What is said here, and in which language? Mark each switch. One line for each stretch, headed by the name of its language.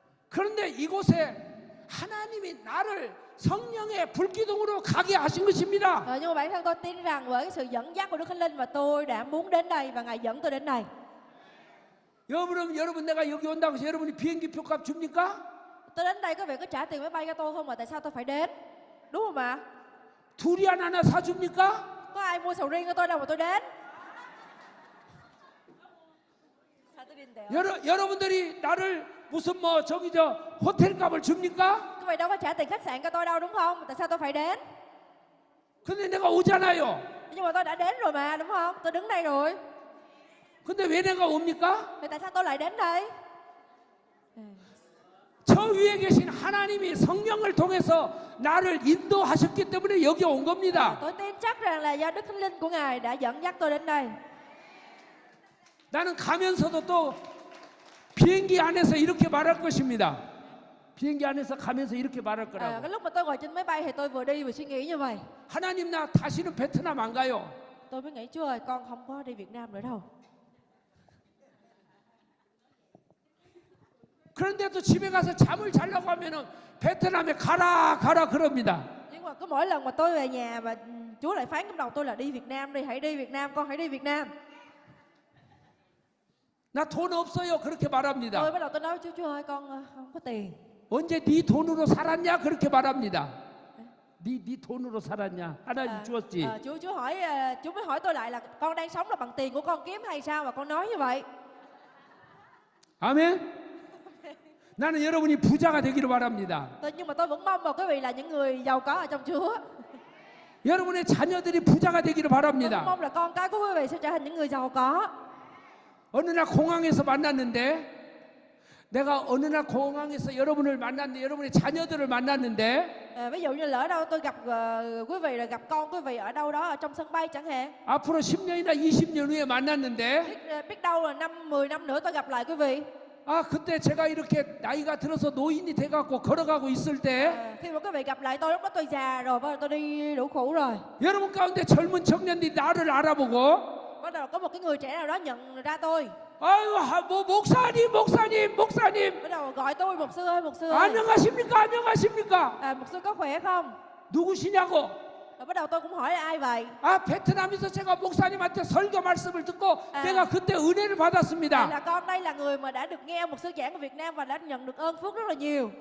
Korean: 그런데 이곳에 하나님이 나를 성령의 불기둥으로 가게 하신 것입니다.
Vietnamese: Nhưng mà bản thân tôi tin rằng với cái sự dẫn dắt của Đức Thánh Linh và tôi đã muốn đến đây và Ngài dẫn tôi đến đây.
Korean: 여러분 내가 여기 온다고 해서 여러분이 비행기 표값 줍니까?
Vietnamese: Tôi đến đây có việc có trả tiền máy bay cho tôi không mà tại sao tôi phải đến? Đúng không ạ?
Korean: 두리안 하나 사줍니까?
Vietnamese: Có ai mua sầu riêng cho tôi đâu mà tôi đến? Sao tôi đi đèo?
Korean: 여러분들이 나를 무슨 뭐 저기 저 호텔 값을 줍니까?
Vietnamese: Quý vị đâu có trả tiền khách sạn cho tôi đâu đúng không? Tại sao tôi phải đến?
Korean: 근데 내가 오잖아요.
Vietnamese: Nhưng mà tôi đã đến rồi mà đúng không? Tôi đứng đây rồi.
Korean: 근데 왜 내가 옵니까?
Vietnamese: Thì tại sao tôi lại đến đây?
Korean: 저 위에 계신 하나님이 성령을 통해서 나를 인도하셨기 때문에 여기 온 겁니다.
Vietnamese: Tôi tin chắc rằng là do Đức Thánh Linh của Ngài đã dẫn dắt tôi đến đây.
Korean: 나는 가면서도 또 비행기 안에서 이렇게 말할 것입니다. 비행기 안에서 가면서 이렇게 말할
Vietnamese: Cái
Korean: 거라고.
Vietnamese: lúc mà tôi ngồi trên máy bay thì tôi vừa đi vừa suy nghĩ như vậy.
Korean: 하나님 나 다시는 베트남 안 가요.
Vietnamese: Tôi mới nghĩ Chúa ơi, con không có đi Việt Nam nữa đâu.
Korean: 그런데도 집에 가서 잠을 자려고 하면은 베트남에 가라 그럽니다.
Vietnamese: Nhưng mà cứ mỗi lần mà tôi về nhà và Chúa lại phán trong đầu tôi là đi Việt Nam đi, hãy đi Việt Nam, con hãy đi Việt Nam.
Korean: 나 돈 없어요. 그렇게 말합니다.
Vietnamese: Tôi bắt đầu tôi nói Chúa ơi con không có tiền.
Korean: 언제 네 돈으로 살았냐? 그렇게 말합니다. 네 돈으로 살았냐? 하나님 주었지.
Vietnamese: Chúa mới hỏi tôi lại là con đang sống là bằng tiền của con kiếm hay sao mà con nói như vậy?
Korean: 아멘. 나는 여러분이 부자가 되기를 바랍니다.
Vietnamese: Nhưng mà tôi vẫn mong vào quý vị là những người giàu có ở trong Chúa.
Korean: 여러분의 자녀들이 부자가 되기를 바랍니다.
Vietnamese: mong là con cái của quý vị sẽ trở thành những người giàu có.
Korean: 어느 날 공항에서 만났는데 내가 어느 날 공항에서 여러분을 만났는데 여러분의 자녀들을 만났는데
Vietnamese: Ví dụ như lỡ đâu tôi gặp quý vị, là gặp con quý vị ở đâu đó ở trong sân bay chẳng hạn.
Korean: 앞으로 10년이나 20년 후에 만났는데
Vietnamese: Biết đâu là 10 năm nữa tôi gặp lại quý vị.
Korean: 아 그때 제가 이렇게 나이가 들어서 노인이 돼갖고 걸어가고 있을 때
Vietnamese: Khi mà quý vị gặp lại tôi lúc đó tôi già rồi, bắt đầu tôi đi đủ cũ rồi.
Korean: 여러분 가운데 젊은 청년들이 나를 알아보고
Vietnamese: Bắt đầu có một cái người trẻ nào đó nhận ra tôi.
Korean: 아유 뭐 목사님
Vietnamese: Bắt đầu gọi tôi mục sư ơi.
Korean: 안녕하십니까
Vietnamese: Mục sư có khỏe không?
Korean: 누구시냐고
Vietnamese: Rồi bắt đầu tôi cũng hỏi là ai vậy?
Korean: 아 베트남에서 제가 목사님한테 설교 말씀을 듣고 내가 그때 은혜를 받았습니다.
Vietnamese: con đây là người mà đã được nghe một sư giảng ở Việt Nam và đã nhận được ơn phước rất là nhiều.